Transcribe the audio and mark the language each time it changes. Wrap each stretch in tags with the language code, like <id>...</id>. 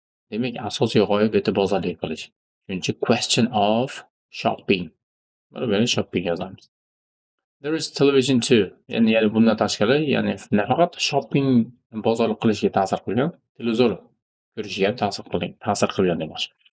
<uz>Demak, asosiy g'oya bu yerda bozorlik qilish. Shuning uchun</uz> <en>question of shopping.</en> <uz>Mana shopping yozamiz.</uz> <en>There is television too.</en> <uz>Ya'ni bundan tashqari, ya'ni nafaqat shopping bozorlik qilishga ta'sir qilgan, televizor ko'rishiga ta'sir qilgan demoqchi.</uz>